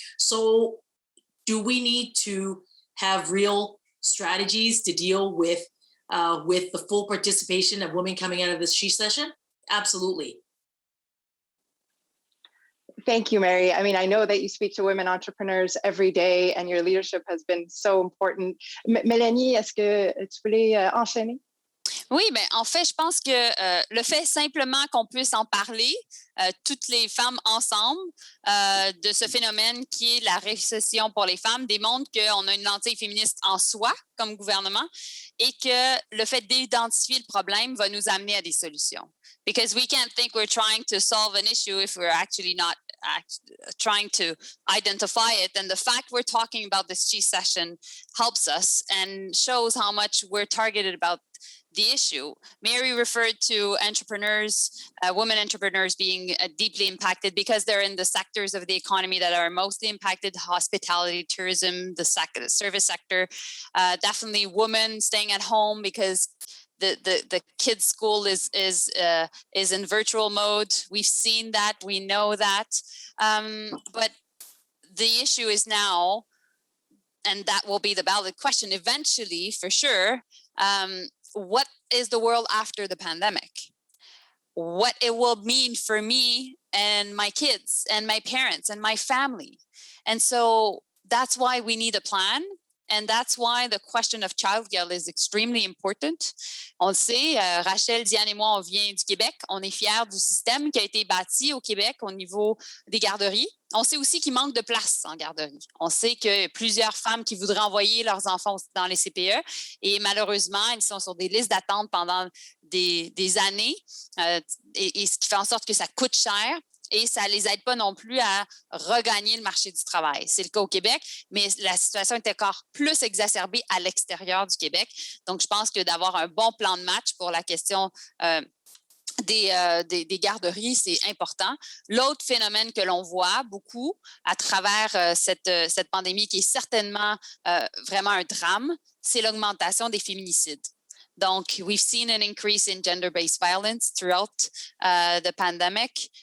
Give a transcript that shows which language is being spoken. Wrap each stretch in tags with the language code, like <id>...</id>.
<en>So do we need to have real strategies to deal with the full participation of women coming out of this she-cession? Absolutely. Thank you, Mary. I mean, I know that you speak to women entrepreneurs every day and your leadership has been so important.</en> <fr>Mélanie, est-ce que tu voulais enchaîner? Oui, bien, en fait, je pense que le fait simplement qu'on puisse en parler, toutes les femmes ensemble, de ce phénomène qui est la récession pour les femmes, démontre qu'on a une lentille féministe en soi comme gouvernement et que le fait d'identifier le problème va nous amener à des solutions.</fr> <en>Because we can't think we're trying to solve an issue if we're actually not trying to identify it. And the fact we're talking about this she-cession helps us and shows how much we're targeted about the issue. Mary referred to entrepreneurs, women entrepreneurs being deeply impacted because they're in the sectors of the economy that are mostly impacted: hospitality, tourism, the service sector. Definitely women staying at home because the kids' school is in virtual mode. We've seen that, we know that, but the issue is now, and that will be the valid question eventually, for sure. What is the world after the pandemic? What it will mean for me and my kids and my parents and my family. And so that's why we need a plan. And that's why the question of childcare is extremely important.</en> <fr>On le sait, Rachel, Diane et moi, on vient du Québec. On est fiers du système qui a été bâti au Québec au niveau des garderies. On sait aussi qu'il manque de place en garderie. On sait qu'il y a plusieurs femmes qui voudraient envoyer leurs enfants dans les CPE et malheureusement, ils sont sur des listes d'attente pendant des années et ce qui fait en sorte que ça coûte cher. Et ça ne les aide pas non plus à regagner le marché du travail. C'est le cas au Québec, mais la situation est encore plus exacerbée à l'extérieur du Québec. Donc, je pense que d'avoir un bon plan de match pour la question des garderies, c'est important. L'autre phénomène que l'on voit beaucoup à travers cette pandémie, qui est certainement vraiment un drame, c'est l'augmentation des féminicides.</fr> <en>Donc, we've seen an increase in gender-based violence throughout the pandemic.</en>